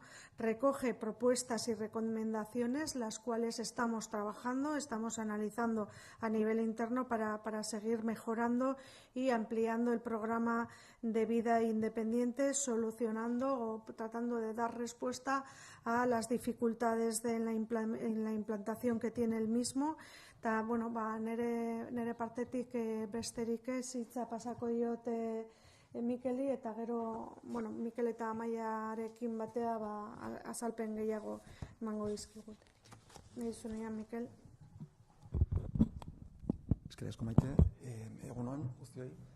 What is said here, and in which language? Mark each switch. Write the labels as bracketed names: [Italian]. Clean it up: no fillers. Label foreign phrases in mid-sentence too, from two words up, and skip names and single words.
[Spanish] Recoge propuestas y recomendaciones, las cuales estamos trabajando, estamos analizando a nivel interno para seguir mejorando y ampliando el programa de vida independiente, solucionando o tratando de dar respuesta a las dificultades en la implantación que tiene el mismo. [Basque] Eta, nire partetik besterik ez, hitza pasako diote Mikeli, eta gero, Mikel eta Amaiarekin batea azalpen gehiago emango dizkigut. Nahi zunean, Mikel. Eskerrik asko, Maite. Egunon, guztioi.